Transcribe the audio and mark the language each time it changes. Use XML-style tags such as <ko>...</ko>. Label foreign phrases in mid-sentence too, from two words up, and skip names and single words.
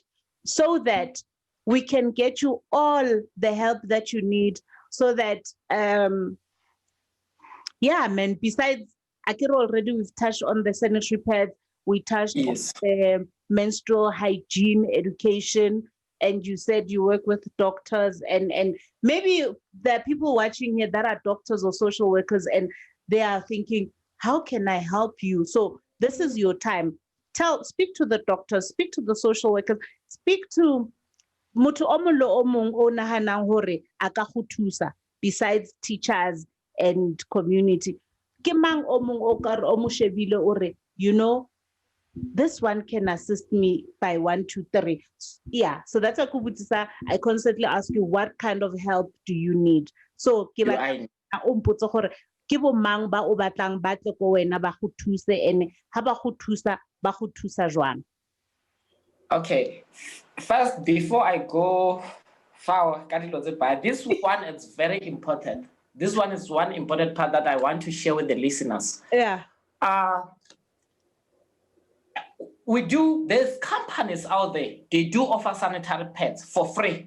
<en>So that we can get you all the help that you need, so that, besides, Akira already, we've touched on the sanitary pads, we touched on the menstrual hygiene education, and you said you work with doctors, and maybe there are people watching here that are doctors or social workers, and they are thinking, how can I help you? So this is your time. Speak to the doctors, speak to the social workers, speak to</en> <st>motho o mong le o mong o nahanang hore a ka go thusa</st> <en>besides teachers and community.</en> <st>Ke mang o mong o ka re o mo shebile o re,</st> <en>this one can assist me by 1, 2, 3. Yeah, so that's a kubutisa. I constantly ask you, what kind of help do you need?</en> <st>So ke ba o mpotse gore ke bo mang ba o batlang ba tle ko wena ba go thuse, and ha ba go thusa jwang?</st> <en>Okay, first, before I go far, this one is very important. This one is one important part that I want to share with the listeners. Yeah. There's companies out there, they do offer sanitary pads for free.</en>